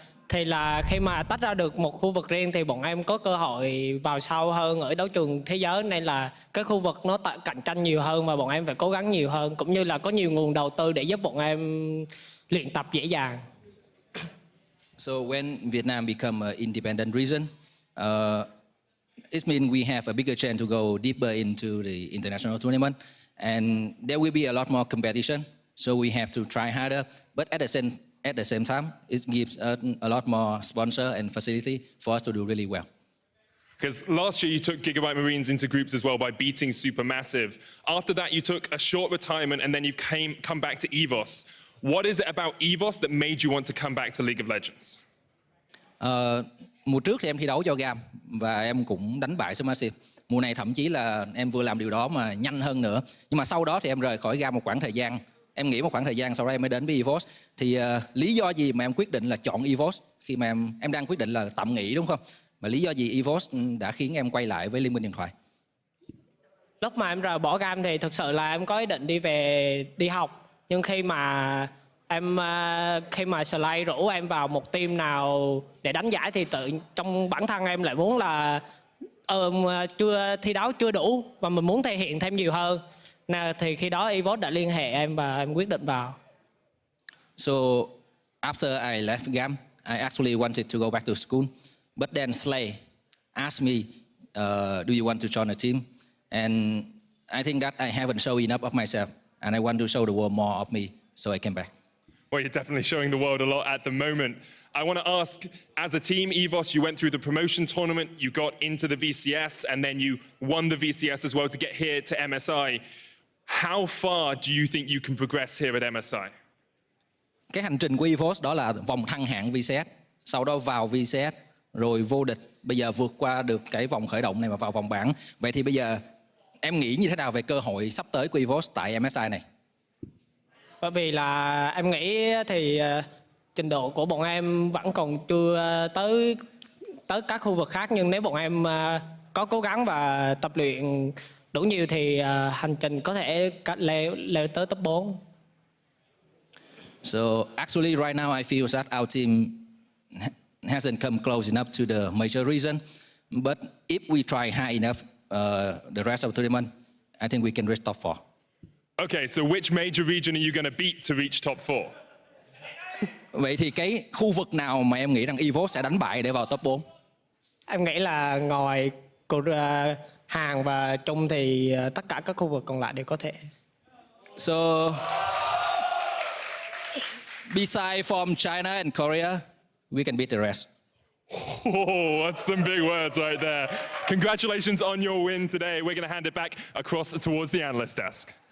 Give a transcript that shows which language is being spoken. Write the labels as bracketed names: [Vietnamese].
[Vietnamese] Thì là khi mà tách ra được một khu vực riêng thì bọn em có cơ hội vào sâu hơn ở đấu trường thế giới, nên là cái khu vực nó cạnh tranh nhiều hơn và bọn em phải cố gắng nhiều hơn, cũng như là có nhiều nguồn đầu tư để giúp bọn em luyện tập dễ dàng. [English] So when Vietnam become an independent region, it means we have a bigger chance to go deeper into the international tournament, and there will be a lot more competition. So we have to try harder, but at the same time, it gives us a lot more sponsor and facility for us to do really well. Because last year you took Gigabyte Marines into groups as well by beating Supermassive. After that, you took a short retirement and then you've come back to EVOS. What is it about EVOS that made you want to come back to League of Legends? [Vietnamese] Mùa trước thì em thi đấu cho GAM và em cũng đánh bại SuperMassive. Mùa này thậm chí là em vừa làm điều đó mà nhanh hơn nữa. Nhưng mà sau đó thì em rời khỏi GAM một khoảng thời gian. Em nghỉ một khoảng thời gian, sau đó em mới đến với EVOS. Thì lý do gì mà em quyết định là chọn EVOS khi mà em đang quyết định là tạm nghỉ đúng không? Mà lý do gì EVOS đã khiến em quay lại với Liên minh điện thoại? Lúc mà em rời bỏ GAM thì thực sự là em có ý định đi học. Nhưng khi mà Slay rủ em vào một team nào để đánh giải thì trong bản thân em lại muốn là chưa thi đấu chưa đủ và mình muốn thể hiện thêm nhiều hơn. Thì khi đó EVOS đã liên hệ em và em quyết định vào. [English] So after I left GAM, I actually wanted to go back to school, but then Slay asked me, "Do you want to join a team?" And I think that I haven't shown enough of myself, and I want to show the world more of me, so I came back. Well, you're definitely showing the world a lot at the moment. I want to ask, as a team, EVOS, you went through the promotion tournament, you got into the VCS, and then you won the VCS as well to get here to MSI. How far do you think you can progress here at MSI? [Vietnamese] Cái hành trình của EVOS đó là vòng thăng hạng VCS, sau đó vào VCS, rồi vô địch. Bây giờ vượt qua được cái vòng khởi động này và vào vòng bảng. Vậy thì bây giờ em nghĩ như thế nào về cơ hội sắp tới của EVOS tại MSI này? Bởi vì là em nghĩ thì trình độ của bọn em vẫn còn chưa tới các khu vực khác, nhưng nếu bọn em có cố gắng và tập luyện đủ nhiều thì hành trình có thể leo tới top 4. [English] So actually right now I feel that our team hasn't come close enough to the major region, but if we try high enough the rest of the tournament, I think we can reach top 4. Okay, so which major region are you going to beat to reach top 4? [Vietnamese] Vậy thì cái khu vực nào mà em nghĩ rằng EVOS sẽ đánh bại để vào top 4? Em nghĩ là ngoài Hàn và Trung thì tất cả các khu vực còn lại đều có thể. [English] So besides from China and Korea, we can beat the rest. Oh, that's some big words right there. Congratulations on your win today. We're going to hand it back across towards the analyst desk.